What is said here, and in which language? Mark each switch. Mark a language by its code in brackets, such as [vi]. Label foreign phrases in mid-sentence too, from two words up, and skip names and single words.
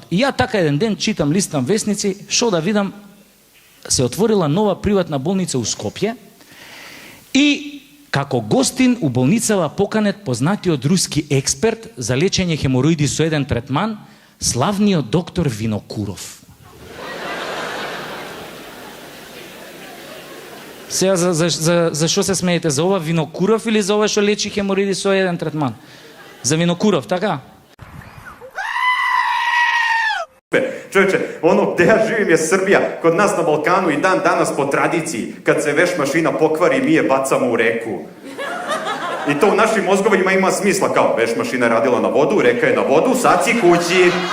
[mk] И ја така еден ден читам, листам весници, шо да видам, се отворила нова приватна болница у Скопје и како гостин у болницава поканет познатиот руски експерт за лечење хемороиди со еден третман, славниот доктор Винокуров. Сега за што се смеете? За ова Винокуров или за ова што лечи хемороиди со еден третман? За Винокуров, така? [sr] Čovječe, ono gde ja živim je Srbija. Kod nas na Balkanu i dan danas po tradiciji, kad se veš mašina pokvari, mi je bacamo u reku. I to u našim mozgovima ima smisla, kao veš mašina je radila na vodu, reka je na vodu, sad si kući.